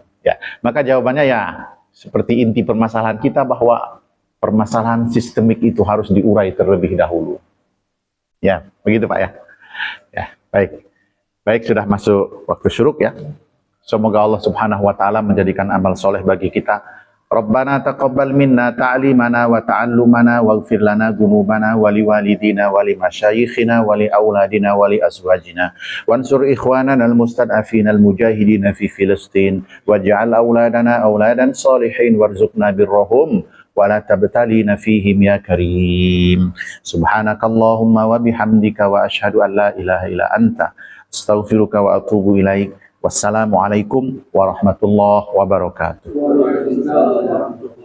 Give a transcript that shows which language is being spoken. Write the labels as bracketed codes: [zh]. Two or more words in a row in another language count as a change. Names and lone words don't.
[id] Ya, maka jawabannya ya, seperti inti permasalahan kita, bahwa permasalahan sistemik itu harus diurai terlebih dahulu. Ya, begitu Pak ya. Ya, baik. Baik, sudah masuk waktu syuruk ya. Semoga Allah [ar] سبحانه وتعالى [id] menjadikan amal soleh bagi kita. [ar] ربنا تقبل منا تعليمنا وتعلمنا واغفر لنا ذنوبنا ولوالدينا ولمشايخنا ولأولادنا ولأزواجنا وانصر إخواننا المستضعفين المجاهدين في فلسطين واجعل أولادنا أولادا صالحين وارزقنا برهم ولا تبتلنا فيهم يا كريم. سبحانك اللهم وبحمدك وأشهد أن لا إله إلا أنت أستغفرك وأتوب إليك. والسلام عليكم ورحمة الله وبركاته.